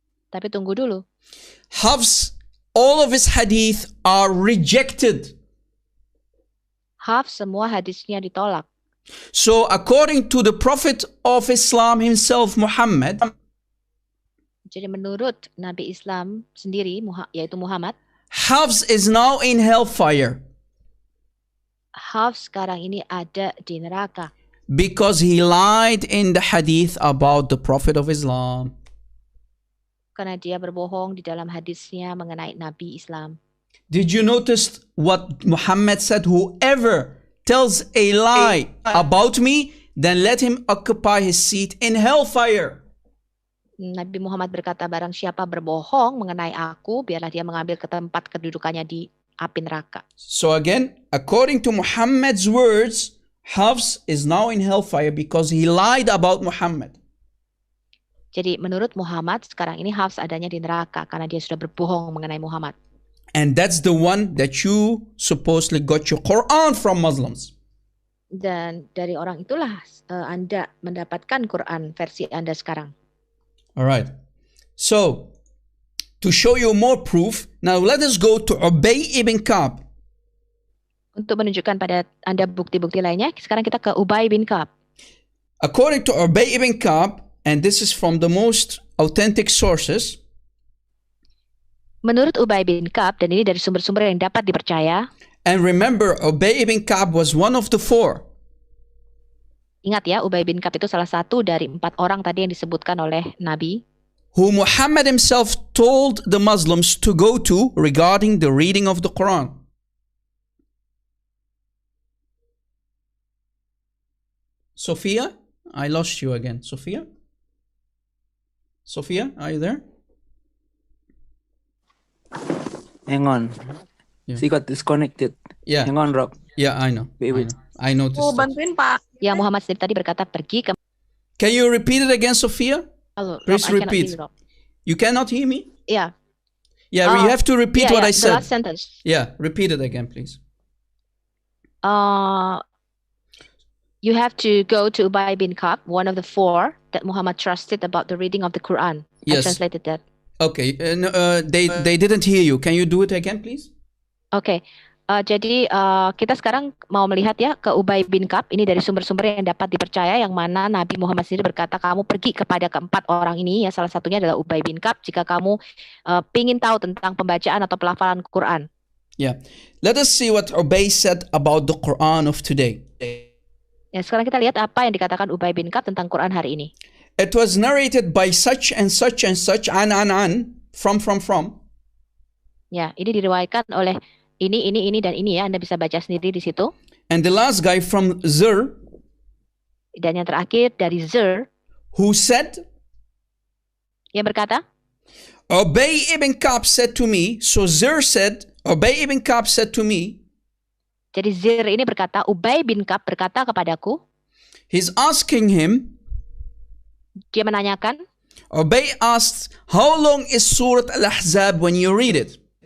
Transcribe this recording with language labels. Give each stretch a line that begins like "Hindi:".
Indonesian: Tapi tunggu dulu.
English: Hafs, all of his hadith are rejected.
Indonesian: Hafs semua hadisnya ditolak.
English: So according to the Prophet of Islam himself, Muhammad,
Indonesian: Jadi menurut Nabi Islam sendiri, yaitu Muhammad,
English: Hafs is now in hellfire
Indonesian: Hafs sekarang ini ada di neraka
English: because he lied in the hadith about the Prophet of Islam.
Indonesian: karena dia berbohong di dalam hadisnya mengenai Nabi Islam.
English: Did you notice what Muhammad said? Whoever tells a lie about me, then let him occupy his seat in hellfire.
Indonesian: Nabi Muhammad berkata, barang siapa berbohong mengenai aku, biarlah dia mengambil ke tempat kedudukannya di api neraka.
English: So again, according to Muhammad's words, Hafs is now in hellfire because he lied about Muhammad.
Indonesian: Jadi menurut Muhammad, sekarang ini Hafs adanya di neraka karena dia sudah berbohong mengenai Muhammad.
English: And that's the one that you supposedly got your Quran from Muslims.
Indonesian: Dan dari orang itulah Anda mendapatkan Quran versi Anda sekarang.
English: All right. So, to show you more proof, now let us go to Ubay ibn Ka'b.
Indonesian: Untuk menunjukkan pada Anda bukti-bukti lainnya, sekarang kita ke Ubay bin Ka'b.
English: According to Ubay ibn Ka'b, and this is from the most authentic sources,
Indonesian: Menurut Ubay bin Ka'b, dan ini dari sumber-sumber yang dapat dipercaya,
English: and remember, Ubay ibn Ka'b was one of the four
Indonesian: ingat ya, Ubay bin Ka'b itu salah satu dari 4 orang tadi yang disebutkan oleh Nabi,
English: who Muhammad himself told the Muslims to go to regarding the reading of the Quran. Sophia, I lost you again. Sophia? Sophia, are you there? Hang on. Yeah. She got disconnected. Yeah. Hang on, Rob. Yeah, I know. Wait. I noticed. Oh, that.
Indonesian: bantuin Pak. yang Muhammad sendiri tadi berkata pergi ke
English: Can you repeat it again, Sophia? Rob, Please I cannot repeat. hear you, Rob. You cannot hear me? Yeah. Yeah, you have to repeat what I The said. last sentence. Yeah, repeat it again, please. You have to go to Ubay bin Ka'b, one of the 4 that Muhammad trusted about the reading of the Quran. Yes. I translated that. Okay, they didn't hear you. Can you do it again, please?
Indonesian: Oke. Jadi kita sekarang mau melihat ya ke Ubay bin Ka'b. Ini dari sumber-sumber yang dapat dipercaya, yang mana Nabi Muhammad sendiri berkata, kamu pergi kepada keempat orang ini, ya salah satunya adalah Ubay bin Ka'b, jika kamu ingin tahu tentang pembacaan atau pelafalan Quran.
English: Yeah. Let us see what Ubay said about the Quran of today.
Indonesian: Ya, sekarang kita lihat apa yang dikatakan Ubay bin Ka'b tentang Quran hari ini.
English: It was narrated by such and such and such, an, from.
Indonesian: Ya, ini diriwayatkan oleh ini, dan ini ya. Anda bisa baca sendiri di situ.
English: And the last guy from Zur,
Indonesian: Dan yang terakhir dari Zur,
English: who said,
Indonesian: yang berkata,
English: Ubay ibn Ka'b said to me, so Zur said, Ubay ibn Ka'b said to me,
Indonesian: jadi Zur ini berkata, Ubay bin Ka'b berkata kepadaku,
English: he's asking him,
Indonesian: dia menanyakan,
English: Ubay asked, how long is Surah Al-Ahzab when you read it?